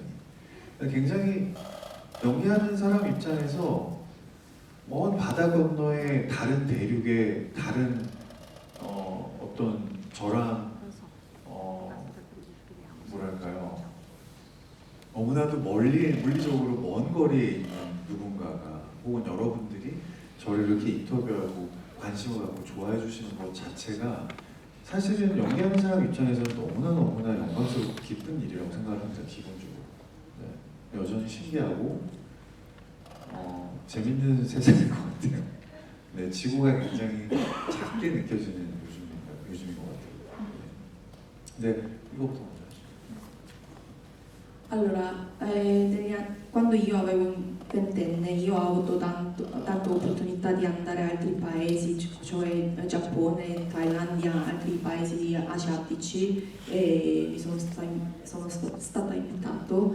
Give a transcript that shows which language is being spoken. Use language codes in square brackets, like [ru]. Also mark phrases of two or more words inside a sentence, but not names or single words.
[ko] 굉장히 연기하는 사람 입장에서 먼 바다 건너의 다른 대륙의 다른 어떤 저랑 뭐랄까요, 너무나도 물리적으로 먼 거리에 있는 누군가가 혹은 여러분들이 저를 이렇게 인터뷰하고 관심을 갖고 좋아해 주시는 것 자체가 사실은 연기하는 사람 입장에서는 너무나 영광스럽고 기쁜 일이라고 생각을 합니다. 기본적으로. 네, 여전히 신기하고 재밌는 세상인 것 같아요. 네, 지구가 굉장히 작게 느껴지는 요즘인 것 같아요. 네, 이거부터 먼저 하시죠. [it] Allora, quando io avevo un ventenne, io ho avuto tante opportunità di andare a altri paesi, cioè Giappone, Thailandia, altri paesi asiatici, e sono stata invitato